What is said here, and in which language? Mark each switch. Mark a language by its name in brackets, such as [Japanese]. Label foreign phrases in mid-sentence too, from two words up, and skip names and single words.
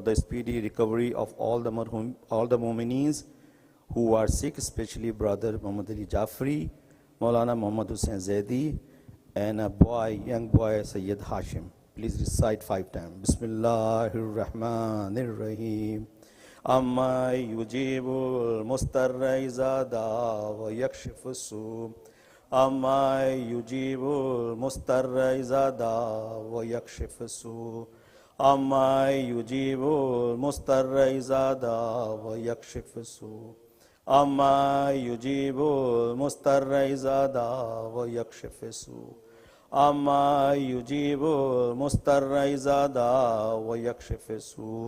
[English] the speedy recovery of all the mu'mineens who are sick, especially Brother Muhammad Ali Jafri, Maulana Muhammad Hussain Zaidi, and a young boy, Sayyid Hashim. Please recite 5 times. [Arabic] بسم الله الرحمن الرحيم أمن يجيب المضطر إذا دعاه ويكشف السوء. أمن يجيب المضطر إذا دعاه ويكشف السوء. أمن يجيب المضطر إذا دعاه ويكشف السوء. أمن يجيب المضطر إذا دعاه ويكشف السوء. أمن يجيب المضطر إذا دعاه ويكشف السوء.